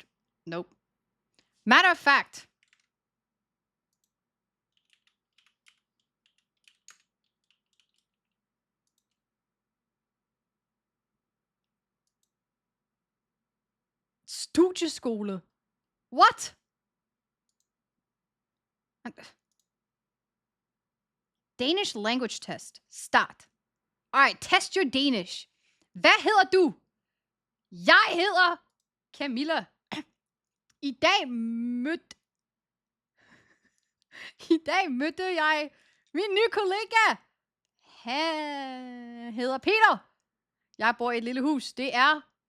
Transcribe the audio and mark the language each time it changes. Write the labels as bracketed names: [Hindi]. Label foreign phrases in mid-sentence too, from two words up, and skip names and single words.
[English] Nope. Matter of fact. Studieskole. What? Danish language test. Start. Alright, test your Danish. [Danish] Hvad hedder du? Jeg hedder Camilla. I dag mødte jeg min nye kollega. Han hedder Peter. Jeg bor i et lille hus. Det er...